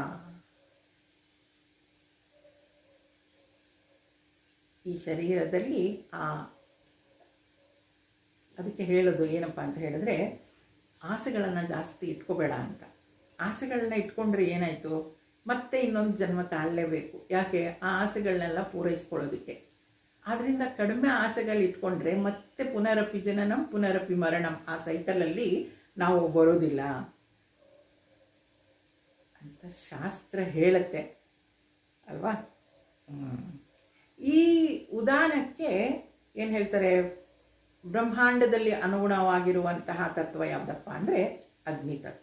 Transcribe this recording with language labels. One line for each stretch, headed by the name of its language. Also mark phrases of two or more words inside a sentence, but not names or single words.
Kannada: ಈ ಶರೀರದಲ್ಲಿ ಅದಕ್ಕೆ ಹೇಳೋದು ಏನಪ್ಪ ಅಂತ ಹೇಳಿದ್ರೆ, ಆಸೆಗಳನ್ನು ಜಾಸ್ತಿ ಇಟ್ಕೋಬೇಡ ಅಂತ. ಆಸೆಗಳನ್ನ ಇಟ್ಕೊಂಡ್ರೆ ಏನಾಯಿತು, ಮತ್ತೆ ಇನ್ನೊಂದು ಜನ್ಮ ತಾಳಲೇಬೇಕು. ಯಾಕೆ, ಆ ಆಸೆಗಳನ್ನೆಲ್ಲ ಪೂರೈಸ್ಕೊಳ್ಳೋದಕ್ಕೆ. ಆದ್ದರಿಂದ ಕಡಿಮೆ ಆಸೆಗಳು ಇಟ್ಕೊಂಡ್ರೆ ಮತ್ತೆ
Sanskrit: ಪುನರಪಿ ಜನನಂ ಪುನರಪಿ ಮರಣಂ,
Kannada: ಆ ಸೈಕಲಲ್ಲಿ ನಾವು ಬರೋದಿಲ್ಲ ಅಂತ ಶಾಸ್ತ್ರ ಹೇಳುತ್ತೆ ಅಲ್ವಾ. ಈ ಉದಾನಕ್ಕೆ ಏನು ಹೇಳ್ತಾರೆ, ಬ್ರಹ್ಮಾಂಡದಲ್ಲಿ ಅನುಗುಣವಾಗಿರುವಂತಹ ತತ್ವ ಯಾವುದಪ್ಪ ಅಂದರೆ ಅಗ್ನಿತತ್ವ.